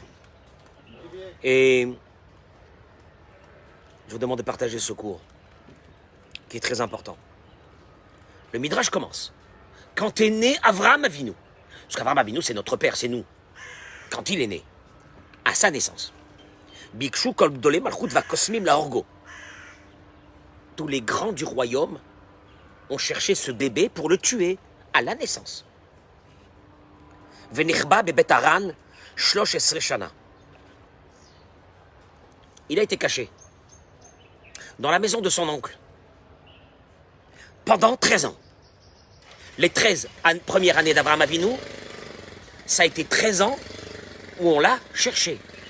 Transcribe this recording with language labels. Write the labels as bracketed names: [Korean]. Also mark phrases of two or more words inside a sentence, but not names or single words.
[French] Et je vous demande de partager ce cours, qui est très important. Le Midrash commence. Quand est né Avraham Avinu, parce qu'Avraham Avinu, c'est notre père, c'est nous. Quand il est né, à sa naissance, [Hebrew] ביקשו כל גדולי מלכות והקוסמים להורגו. [French] Tous les grands du royaume ont cherché ce bébé pour le tuer à la naissance. [Hebrew] ונחבא בבית הרן שלוש עשרה שנה. [French] Il a été caché dans la maison de son oncle pendant 13 ans. Les 13 premières années d'Avraham Avinu, ça a été 13 ans où on l'a cherché.